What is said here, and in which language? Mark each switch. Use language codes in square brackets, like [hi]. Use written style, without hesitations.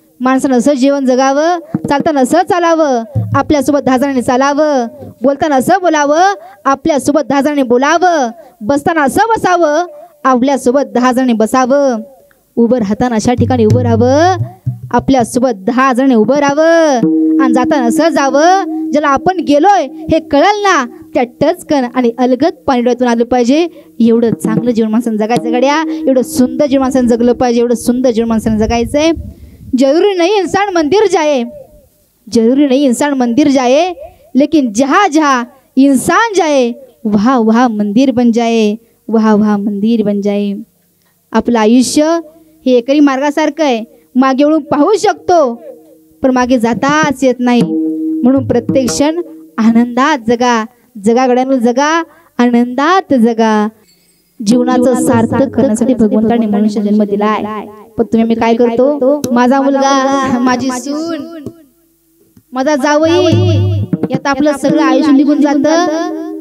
[mr] माणसानं असं जीवन जगावं, चालताना असं चालावं, आपल्यासोबत 10 जणांनी चालावं, बोलताना असं बोलावं, आपल्यासोबत 10 जणांनी बोलावं, बसताना असं बसावं, आपल्यासोबत 10 जणांनी बसावं, उभं राहताना अशा ठिकाणी उभं राहावं, आपल्यासोबत 10 जणांनी उभं राहावं, आणि जाताना असं जावं ज्याला आपण गेलोय हे कळलं ना, त्या टचकन आणि अलगद पाणीडोळ्यातून आलं पाहिजे. एवढं चांगलं जीवन माणसानं जगायचं गड्या, एवढं सुंदर जीवन माणसानं जगलं पाहिजे, एवढं सुंदर जीवन माणसानं जगायचंय. [hi] जरूरी नहीं इंसान मंदिर जाए, जरूरी नहीं इंसान मंदिर जाए, लेकिन जहाँ जहाँ इंसान जाए वहाँ वहाँ मंदिर बन जाए, वहाँ वहाँ मंदिर बन जाए. [mr] आपलं आयुष्य हे एकरी मार्गासारखं आहे, मागे वळून पाहू शकतो पण मागे जाताच येत नाही. म्हणून प्रत्येक क्षण आनंदात जगा, जगा गड्यानं जगा, आनंदात जगा. जीवनाचं सार्थक करण्यासाठी भगवंताने मनुष्य जन्म दिलाय. पण तुम्ही काय करतो, माझा मुलगा, माझी सून, माझा जावई, यात आपलं सगळं आयुष्य निघून जातं.